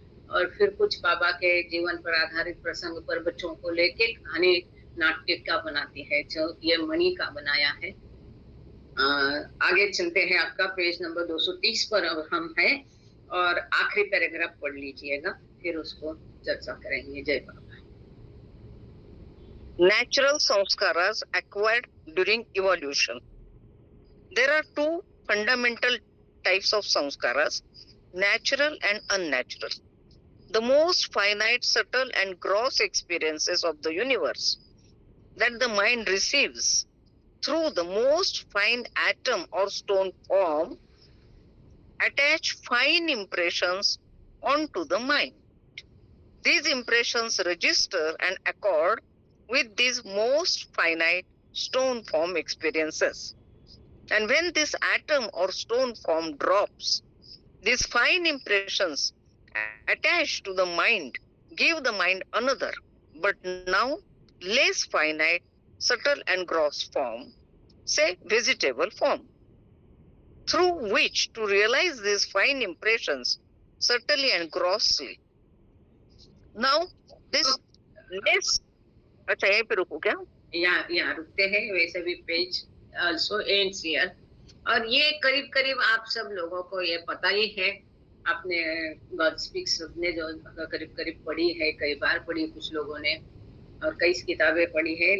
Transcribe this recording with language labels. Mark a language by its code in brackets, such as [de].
[hi] और फिर कुछ बाबा के जीवन पर आधारित प्रसंग पर बच्चों को लेके कहानी नाट्य का बनाती है, जो ये मणि का बनाया है। आगे चलते हैं, आपका पेज नंबर 230 पर अब हम हैं और आखिरी पैराग्राफ पढ़ लीजिएगा, फिर उसको चर्चा करेंगे। जय बाबा। [en] Natural sanskaras acquired during evolution. There are 2 fundamental types of sanskaras, natural and unnatural. The most finite, subtle and gross experiences of the universe that the mind receives through the most fine atom or stone form attach fine impressions onto the mind. These impressions register and accord with these most finite stone form experiences. And when this atom or stone form drops, these fine impressions attached to the mind give the mind another, but now less finite, subtle and gross form, say vegetable form, through which to realize these fine impressions subtly and grossly. Now this less, [hi] अच्छा यहीं पे रुको क्या? यहाँ रुकते हैं, वैसे भी पेज [en] also ends here। [hi] और ये करीब करीब आप सब लोगों को ये पता ही है, आपने गॉड स्पीक्स ने जो करीब करीब पढ़ी है, कई बार पढ़ी कुछ लोगों ने और कई किताबें पढ़ी है।